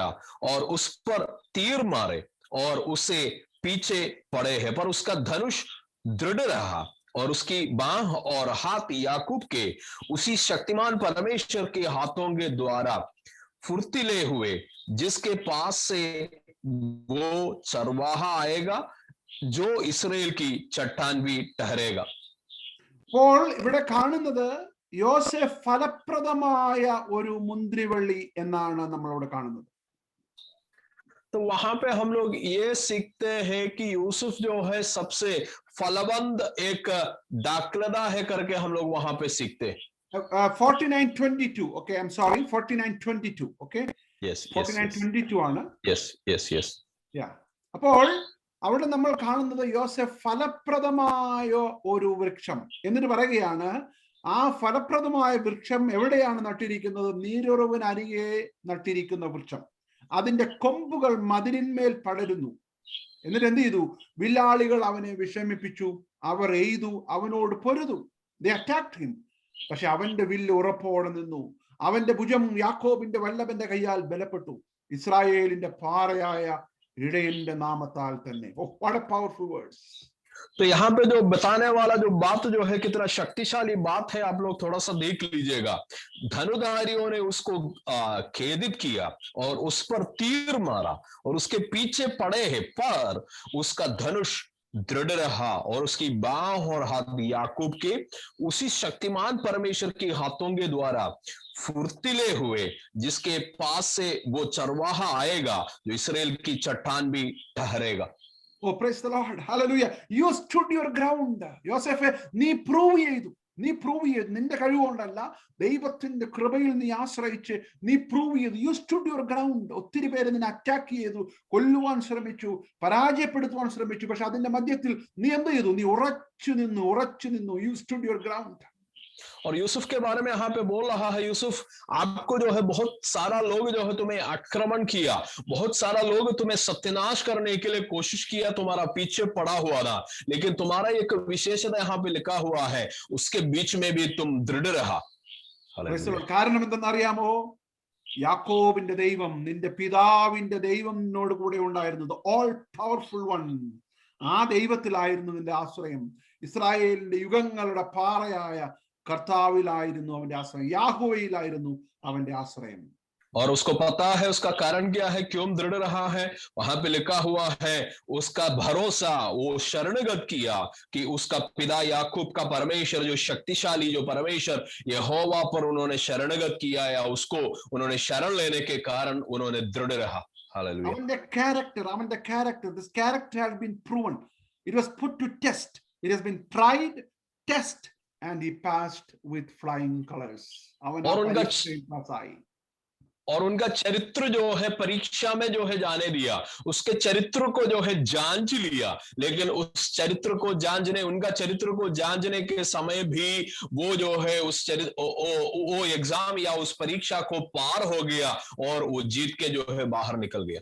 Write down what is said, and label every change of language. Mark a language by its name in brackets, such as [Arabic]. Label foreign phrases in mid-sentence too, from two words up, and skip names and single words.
[Hindi] और उस पर तीर मारे और उसे पीछे पड़े हैं, पर उसका धनुष दृढ़ रहा और उसकी बाह और हाथ याकूब के उसी शक्तिमान परमेश्वर के हाथों के द्वारा फुर्तीले हुए, जिसके पास से वो चरवाहा आएगा जो इस्राएल की चट्टान भी ठहरेगा। [Malayalam] അപ്പോൾ ഇവിടെ കാണുന്നത് യോസേഫ് ഫലപ്രദമായ ഒരു മുന്തിരിവള്ളി എന്നാണ് നമ്മളവിടെ കാണുന്നത്. [Hindi] तो वहां पे हम लोग ये सीखते हैं कि यूसुफ जो है सबसे फलवंत एक दाखलता है करके हम लोग वहां पे सीखते हैं। 49:22. [English] Okay, I'm sorry, 49:22. Okay, yes [Malayalam] 49:22 ആണ്. [English] yes Yeah. [Malayalam] അപ്പോൾ അവിടെ നമ്മൾ കാണുന്നത് യോസേഫ് ഫലപ്രദമായ ഒരു വൃക്ഷം എന്നിട്ട് പറയുകയാണ്, ആ ഫലപ്രദമായ വൃക്ഷം എവിടെയാണ് നട്ടിരിക്കുന്നത്? നീരുറവിന് അരികെ നട്ടിരിക്കുന്ന വൃക്ഷം. അതിന്റെ കൊമ്പുകൾ മതിലിന്മേൽ പടരുന്നു. എന്നിട്ട് എന്ത് ചെയ്തു? വില്ലാളികൾ അവനെ വിഷമിപ്പിച്ചു, അവർ എയ്തു, അവനോട് പൊരുതു. [English] They attacked him. [Malayalam] പക്ഷെ അവന്റെ വില്ല് ഉറപ്പോടെ നിന്നു. അവന്റെ ഭുജം യാക്കോബിന്റെ വല്ലഭന്റെ കയ്യാൽ ബലപ്പെട്ടു, ഇസ്രായേലിന്റെ പാറയായ ഇടയന്റെ നാമത്താൽ തന്നെ. [English] Oh, what a powerful words. [Hindi] तो यहाँ पे जो बताने वाला जो बात जो है कितना शक्तिशाली बात है, आप लोग थोड़ा सा देख लीजिएगा। धनुधारियों ने उसको खेदित किया और उस पर तीर मारा और उसके पीछे पड़े हैं, पर उसका धनुष दृढ़ रहा और उसकी बाह और हाथ याकूब के उसी शक्तिमान परमेश्वर के हाथों के द्वारा फुर्तीले हुए, जिसके पास से वो चरवाहा आएगा जो इस्राएल की चट्टान भी ठहरेगा। [English] Oh, praise the Lord. Hallelujah. You stood your ground. [Malayalam] യോസേഫേ, നീ പ്രൂവ് ചെയ്തു. നിന്റെ കഴിവുകൊണ്ടല്ല, ദൈവത്തിന്റെ കൃപയിൽ നീ ആശ്രയിച്ച് നീ പ്രൂവ് ചെയ്തു. [English] You stood your ground. [Malayalam] ഒത്തിരി പേര് നിന്നെ അറ്റാക്ക് ചെയ്തു, കൊല്ലുവാൻ ശ്രമിച്ചു, പരാജയപ്പെടുത്തുവാൻ ശ്രമിച്ചു. പക്ഷെ അതിന്റെ മധ്യത്തിൽ നീ എന്ത് ചെയ്തു? നീ ഉറച്ചു നിന്നു. [English] You stood your ground. [Hindi] और यूसुफ के बारे में यहाँ पे बोल रहा है, यूसुफ आपको जो है बहुत सारा लोग जो है तुम्हें आक्रमण किया, बहुत सारा लोग तुम्हें सत्यानाश करने के लिए कोशिश किया, तुम्हारा पीछे पड़ा हुआ था, लेकिन तुम्हारा एक विशेषता यहाँ पे लिखा हुआ है, उसके बीच में भी तुम दृढ़ रहा। [Malayalam] കാരണം എന്തെന്നറിയാമോ? യാക്കോബിന്റെ ദൈവം, നിന്റെ പിതാവിന്റെ ദൈവം നിന്നോട് കൂടെ ഉണ്ടായിരുന്നത്, [English] all powerful one. [Malayalam] ആ ദൈവത്തിലായിരുന്നു നിന്റെ ആശ്രയം. ഇസ്രായേലിന്റെ യുഗങ്ങളുടെ പാറയായ കർത്താവിലായിരുന്നു അവന്റെ ആശ്രയം, യാഹോവയിലായിരുന്നു അവന്റെ ആശ്രയം. [Hindi] और उसको पता है उसका कारण क्या है, क्यों दृढ़ रहा है। वहां पे लिखा हुआ है उसका भरोसा, वो शरणगत किया कि उसका पिता याकूब का परमेश्वर, जो शक्तिशाली जो परमेश्वर यहोवा पर उन्होंने शरणगत किया, या उसको उन्होंने शरण लेने के कारण उन्होंने दृढ़ रहा। हालेलुया। [English] അവന്റെ character, this character has been proven. It was put to test. It has been tried, test, and he passed with flying colors. [Hindi] और उनका चरित्र जो है परीक्षा में जो है जाने दिया, उसके चरित्र को जो है जांच लिया, लेकिन उस चरित्र को जांचने, उनका चरित्र को जांचने के समय भी वो जो है उस चरित्र वो एग्जाम या उस परीक्षा को पार हो गया और वो जीत के जो है बाहर निकल गया।